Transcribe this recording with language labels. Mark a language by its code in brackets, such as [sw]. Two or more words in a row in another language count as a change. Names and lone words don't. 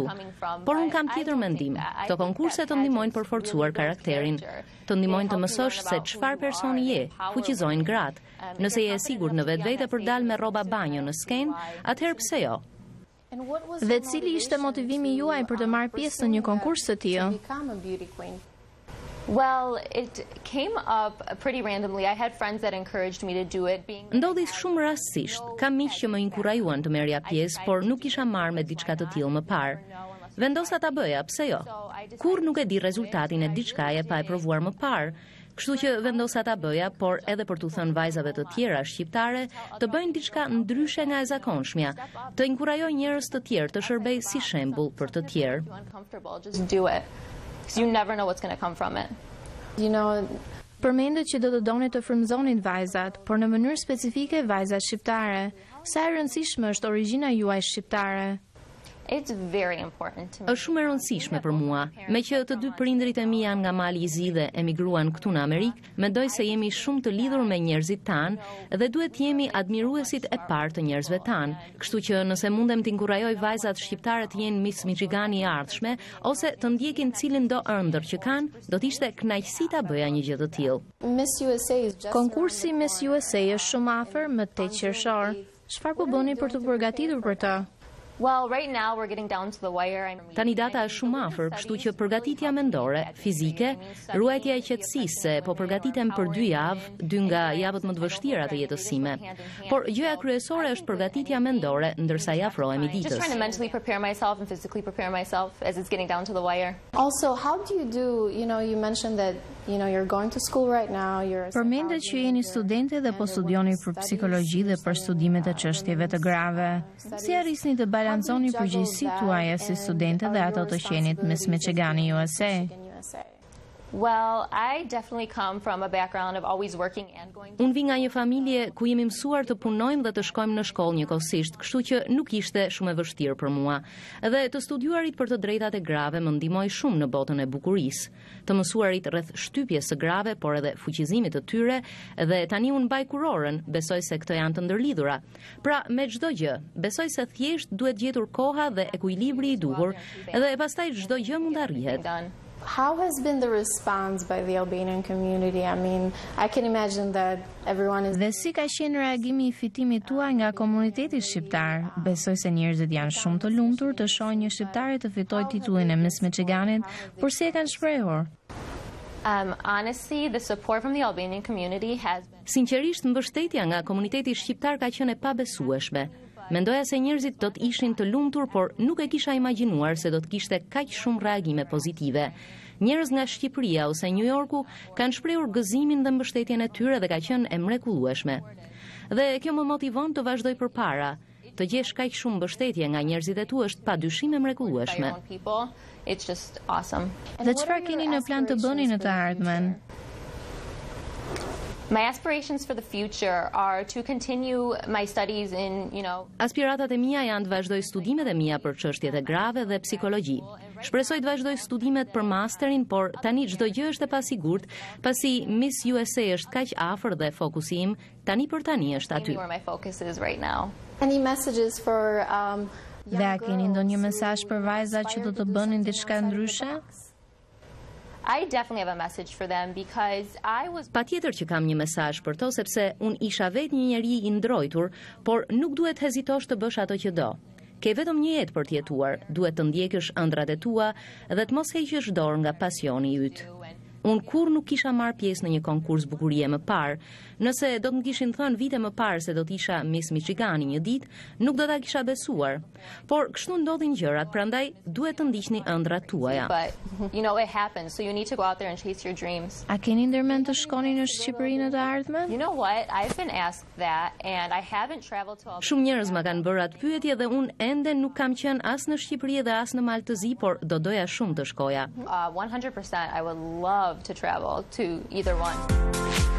[sq] Por unë kam tjetër mendim. Këto konkurse të ndihmojnë për forcuar karakterin, të ndihmojnë të mësosh se çfarë personi je, fuqizojnë gratë. Nëse je e sigurt në vetvete për dalë me rroba banjo në skenë, atëherë pse jo? Dhe cili ishte motivimi juaj për të marrë pjesë në një konkurs të tillë? [en] Well, it came up pretty randomly. I had friends that encouraged me to do it. [sq] Ndodhi shumë rastësisht. Kam miq që më inkurajuan të merrja pjesë, por nuk kisha marrë me diçka të tillë më parë. Vendosa ta bëja, pse jo? Kur nuk e di rezultatin e diçkaje pa e provuar më parë. Kështu që vendosa ta bëja, por edhe për t'u thënë vajzave të tjera shqiptare të bëjnë diçka ndryshe nga e zakonshmja, të inkurajoj njerëz të tjerë të shërbej si shembull për të tjerë. [en] Just do it. Because you never know what's going to come from it. [sq] Përmendet që do të doni të frymëzonin vajzat, por në mënyrë specifike vajzat shqiptare. Sa e rëndësishme është origjina juaj shqiptare? [en] It's very important to me. [sq] Është shumë e rëndësishme për mua. Me që të 2 prindrit e mi janë nga Mali i Zi dhe emigruan këtu në Amerikë, mendoj se jemi shumë të lidhur me njerëzit tanë dhe duhet jemi admiruesit e parë të njerëzve tanë. Kështu që nëse mundem të inkurajoj vajzat shqiptare të jenë Miss Michigani i ardhshme ose të ndjekin cilin do ëndër që kanë, do të ishte kënaqësi ta bëja një gjë të tillë. Konkursi Miss USA është shumë afër, më 8 qershor. Çfarë po bëni për të përgatitur për të? [en] Well, right now we're getting down to the wire. [sq] Tani data është shumë afër, kështu që përgatitja mendore, fizike, ruajtja e qetësisë se po përgatitem për 2 javë, 2 nga javët më të vështira të jetës sime. Por gjëja kryesore është përgatitja mendore ndërsa i afrohemi ditës. [en] Just trying to mentally prepare myself and physically prepare myself as it's getting down to the wire. Also, how do you do, you mentioned that, you're going to school right now, [sq] Përmendet që jeni studente dhe po studioni për psikologji dhe për studimet e çështjeve të grave. Si arrisni të balanconi përgjegjësitë tuaja si studente dhe ato të qenit Miss Michigani USA? [en] Well, I definitely come from a background of always working and going to... [sq] Unë vi nga një familje ku jemi mësuar të punojmë dhe të shkojmë në shkollë njëkohësisht, kështu që nuk ishte shumë e vështirë për mua. Dhe të studiuarit për të drejtat e grave më ndihmoi shumë në botën e bukurisë. Të mësuarit rreth shtypjes së grave, por edhe fuqizimit të tyre, dhe tani unë mbaj kurorën, besoj se këto janë të ndërlidhura. Pra, me çdo gjë, besoj se thjesht duhet gjetur koha dhe ekuilibri i duhur, dhe pastaj çdo gjë mund arrihet. [en] How has been the response by the Albanian community? I mean, I can imagine that everyone is... [sq] Dhe si ka qenë reagimi I fitimit tuaj nga komuniteti shqiptar? Besoj se njerëzit janë shumë të lumtur të shohin një shqiptare të fitojë titullin e Miss Michiganit, por si e kanë shprehur? [en] Honestly, the support from the Albanian community has been... [sq] Sinqerisht, mbështetja nga komuniteti shqiptar ka qenë e pabesueshme. Mendoja se njerëzit do të ishin të lumtur, por nuk e kisha imagjinuar se do të kishte kaq shumë reagime pozitive. Njerëz nga Shqipëria ose New Yorku kanë shprehur gëzimin dhe mbështetjen e tyre dhe ka qenë e mrekullueshme. Dhe kjo më motivon të vazhdoj përpara. Të gjesh kaq shumë mbështetje nga njerëzit e tu është padyshim e mrekullueshme. [en] It's just awesome. [sq] Dhe çfarë keni në plan të bëni në të ardhmen? [en] My aspirations for the future are to continue my studies in, [sq] Aspiratat e mia janë të vazhdoj studimet e mia për çështjet e grave dhe psikologji. Shpresoj të vazhdoj studimet për masterin, por tani çdo gjë është e pasigurt, pasi Miss USA është kaq afër dhe fokusi im tani për tani është aty. [en] where my focus is right now. Any messages for [sq] Dhe a keni ndonjë mesazh për vajzat që do të bënin diçka ndryshe? [en] I definitely have a message for them because I was [sq] Patjetër që kam një mesazh për to, sepse unë isha vetë një njeri i ndrojtur, por nuk duhet hezitosh të bësh ato që do. Ke vetëm një jetë për të jetuar, duhet të ndjekësh ëndrat e tua dhe të mos heqësh dorë nga pasioni yt. Unë kur nuk kisha marrë pjesë në një konkurs bukurie më parë. Nëse do të më kishin thënë vite më parë se do të isha Miss Michigani një ditë, nuk do ta kisha besuar. Por kështu ndodhin gjërat, prandaj duhet të ndiqni ëndrat tuaja. [en] but it happens, so you need to go out there and chase your dreams. [sq] A keni ndërmend të shkoni në Shqipëri në të ardhmen? [en] You know what? I've been asked that and I haven't traveled to [sq] Shumë njerëz më kanë bërë atë pyetje dhe unë ende nuk kam qenë as në Shqipëri dhe as në Maltëzi, por do doja shumë të shkoja. [en] 100%. I would love to travel to either one.